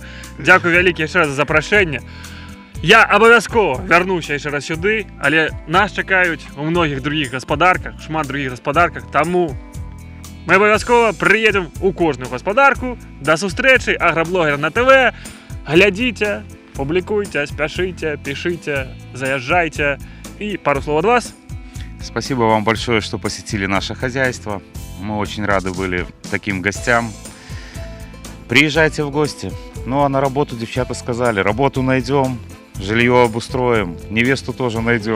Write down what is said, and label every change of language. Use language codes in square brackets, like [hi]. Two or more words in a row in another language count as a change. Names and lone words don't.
[be] Дзякую вялікі яшчэ раз за запрашэнне. Я абавязкова вярнуся яшчэ раз сюды, але нас чакаюць у многіх другіх гаспадарках, шмат другіх гаспадарках, таму мы абавязкова прыедзем у кожную гаспадарку. Да сустрэчы, аграблогер на ТВ. Глядзіце, публікуйце, спяшыце, пішыце, заязджайце. [ru] И пару слов от вас. Спасибо вам большое, что посетили наше хозяйство. Мы очень рады были таким гостям. Приезжайте в гости. Ну а на работу девчата сказали, работу найдем, жилье обустроим, невесту тоже найдем.